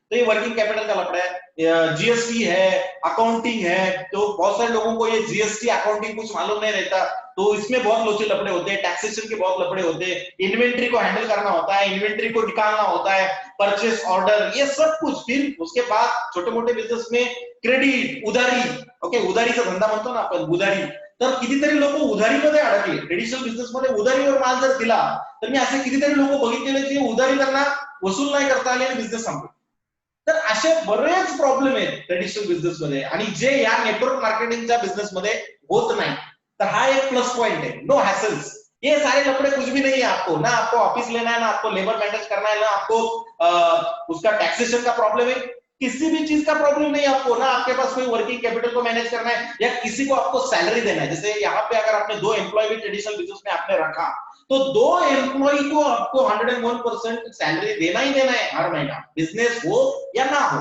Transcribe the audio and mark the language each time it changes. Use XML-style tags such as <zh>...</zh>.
<hi>तो ये working capital का लफड़ा है। जीएसटी है, अकाउंटिंग है, तो बहुत सारे लोगों को ये जीएसटी अकाउंटिंग कुछ मालूम नहीं रहता, तो इसमें बहुत लोचे लफड़े होते हैं। टैक्सेशन के बहुत लफड़े होते हैं, इन्वेंट्री को हैंडल करना होता है, इन्वेंट्री को निकालना होता है, परचेस ऑर्डर, ये सब कुछ। फिर उसके बाद छोटे मोठे बिजनेस में</hi> <mr>क्रेडिट, उधारी, ओके, उधारीचा धंदा म्हणतो ना आपण, उधारी, तर कितीतरी लोक उधारीमध्ये अडकले ट्रेडिशनल बिझनेस मध्ये। उधारीवर माल जर दिला तर मी असे कितीतरी लोक बघितलेले जे उधारी त्यांना वसूल नाही करता आले आणि बिझनेस संपला। तर असे बरेच प्रॉब्लेम आहेत ट्रेडिशनल बिझनेस मध्ये आणि जे या नेटवर्क मार्केटिंगच्या बिझनेस मध्ये होत नाही।</mr> <hi>तर हा एक प्लस पॉइंट है, नो हैसल्स, ये सारे लफड़े कुछ भी नहीं है आपको, ना आपको ऑफिस लेना है, ना आपको लेबर मैनेज करना है, ना आपको उसका टैक्सेशन का प्रॉब्लम है, किसी भी चीज का प्रॉब्लम नहीं है आपको, ना आपके पास कोई वर्किंग कैपिटल को मैनेज करना है या किसी को आपको सैलरी देना है। जैसे यहाँ पे अगर आपने 2 एम्प्लॉय भी ट्रेडिशनल बिजनेस में आपने रखा, तो 2 एम्प्लॉय को आपको 101% सैलरी देना ही देना है हर महीना, बिजनेस हो या ना हो।</hi>